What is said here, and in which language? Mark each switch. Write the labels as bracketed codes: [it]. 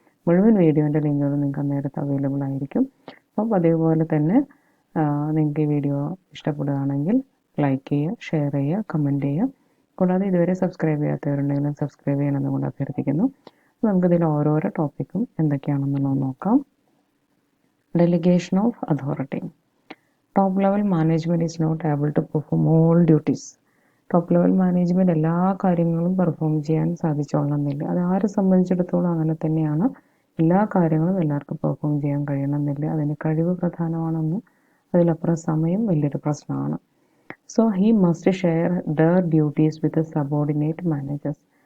[ml] മുഴുവൻ വീഡിയോൻ്റെ ലിങ്കുകൾ നിങ്ങൾക്ക് അന്നേരത്ത് അവൈലബിൾ ആയിരിക്കും. അപ്പം അതേപോലെ തന്നെ നിങ്ങൾക്ക് ഈ വീഡിയോ ഇഷ്ടപ്പെടുകയാണെങ്കിൽ ലൈക്ക് ചെയ്യുക, ഷെയർ ചെയ്യുക, കമൻറ്റ് ചെയ്യുക. കൂടാതെ ഇതുവരെ സബ്സ്ക്രൈബ് ചെയ്യാത്തവരുണ്ടെങ്കിലും സബ്സ്ക്രൈബ് ചെയ്യണമെന്ന് കൊണ്ട് അഭ്യർത്ഥിക്കുന്നു. നമുക്കിതിൽ ഓരോരോ ടോപ്പിക്കും എന്തൊക്കെയാണെന്നുള്ളത് നോക്കാം. [en] Delegation of authority. Top level management is not able to perform all duties. [ml] Top level management എല്ലാ കാര്യങ്ങളും പെർഫോം ചെയ്യാൻ സാധിച്ചോളണമെന്നില്ല. അത് ആരെ സംബന്ധിച്ചിടത്തോളം അങ്ങനെ തന്നെയാണ്. എല്ലാ കാര്യങ്ങളും എല്ലാവർക്കും പെർഫോം ചെയ്യാൻ കഴിയണമെന്നില്ല. അതിന് കഴിവ് പ്രധാനമാണെന്ന്, അതിലപ്പുറം സമയം വലിയൊരു പ്രശ്നമാണ്. [en] So he must share their duties with subordinate managers.